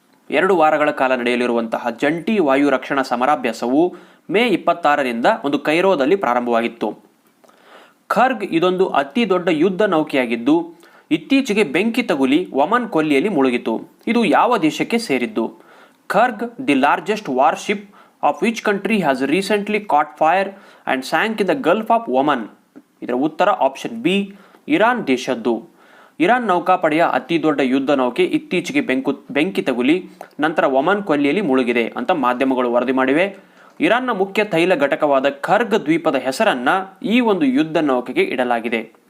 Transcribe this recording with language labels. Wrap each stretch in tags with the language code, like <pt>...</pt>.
<kn>2 ವಾರಗಳ ಕಾಲ ನಡೆಯಲಿರುವಂತಹ ಜಂಟಿ ವಾಯು ರಕ್ಷಣಾ ಸಮರಾಭ್ಯಾಸವು ಮೇ 26ರಿಂದ ಒಂದು ಕೈರೋದಲ್ಲಿ ಪ್ರಾರಂಭವಾಗಿತ್ತು. ಖರ್ಗ್ ಇದೊಂದು ಅತಿ ದೊಡ್ಡ ಯುದ್ಧ ನೌಕೆಯಾಗಿದ್ದು ಇತ್ತೀಚೆಗೆ ಬೆಂಕಿ ತಗುಲಿ ಒಮನ್ ಕೊಲ್ಲಿಯಲ್ಲಿ ಮುಳುಗಿತು. ಇದು ಯಾವ ದೇಶಕ್ಕೆ ಸೇರಿದ್ದು?</kn> <en>Kharg the largest warship of which country has recently caught fire and sank in the Gulf of Oman?</en> <kn>ಇದರ ಉತ್ತರ ಆಪ್ಷನ್ ಬಿ, ಇರಾನ್ ದೇಶದ್ದು. ಇರಾನ್ ನೌಕಾಪಡೆಯ ಅತಿ ದೊಡ್ಡ ಯುದ್ಧ ನೌಕೆ ಇತ್ತೀಚೆಗೆ ಬೆಂಕಿ ತಗುಲಿ ನಂತರ ಒಮನ್ ಕೊಲ್ಲಿಯಲ್ಲಿ ಮುಳುಗಿದೆ ಅಂತ ಮಾಧ್ಯಮಗಳು ವರದಿ ಮಾಡಿವೆ. ಇರಾನ್ನ ಮುಖ್ಯ ತೈಲ ಘಟಕವಾದ ಖರ್ಗ್ ದ್ವೀಪದ ಹೆಸರನ್ನ ಈ ಒಂದು ಯುದ್ಧ ನೌಕೆಗೆ ಇಡಲಾಗಿದೆ.</kn>